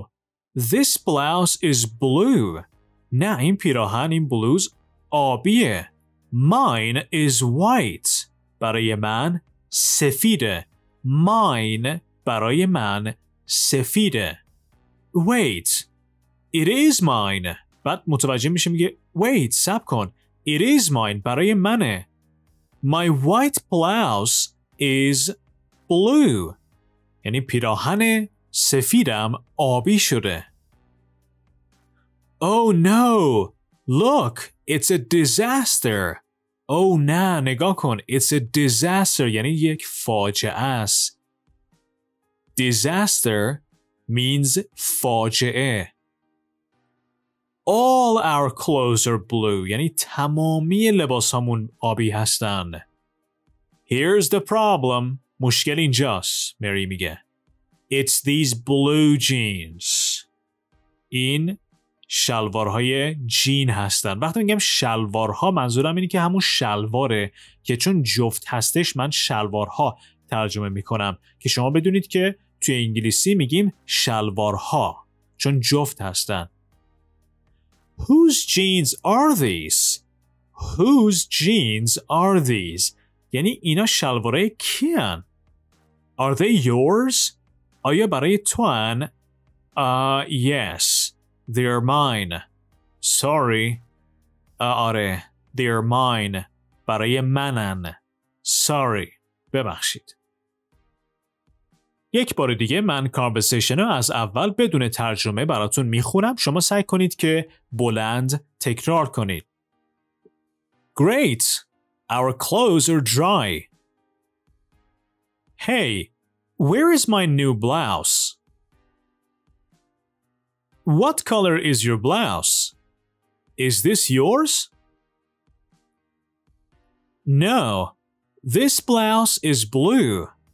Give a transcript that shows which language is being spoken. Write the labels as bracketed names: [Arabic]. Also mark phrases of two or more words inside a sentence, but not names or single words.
[English] This blouse is blue. [Persian] نه این پیراهن این بلوز آبیه. [English] Mine is white. [Persian] برای من سفیده. Mine برای من سفیده. [English] Wait. It is mine. [Persian] بعد متوجه میشه میگه wait صبر کن. [English] It is mine [Persian] برای منه. [English] My white blouse is blue. [Persian] یعنی پیراهن سفیدم آبی شده. [English] Oh no. Look, it's a disaster. [Persian] Oh نه نگاه کن. [English] It's a disaster [Persian] یعنی یک فاجعه است. [English] Disaster means فاجعه. All our clothes are blue [Persian] یعنی تمامی لباسامون آبی هستن. [English] Here's the problem. [Persian] مشکل اینجاست. مری میگه. [English] It's these blue jeans. [Persian] این شلوارهای جین هستن. وقتی میگم شلوارها منظورم اینه که همون شلواره که چون جفت هستش من شلوارها ترجمه میکنم که شما بدونید که توی انگلیسی میگیم شلوارها چون جفت هستن. [English] Whose jeans are these? Whose jeans are these? [Persian] یعنی اینا شلوارهای کیان؟ [English] Are they yours? [Persian] آیا برای تو هن؟ [English] Yes. They're mine. Sorry. آره. They're mine. [Persian] برای منن. Sorry. ببخشید. یک بار دیگه من کانورسیشن رو از اول بدون ترجمه براتون میخونم. شما سعی کنید که بلند تکرار کنید. [English] Great! Our clothes are dry. Hey, where is my new blouse? What color is your blouse? Is this yours? No, this blouse is blue.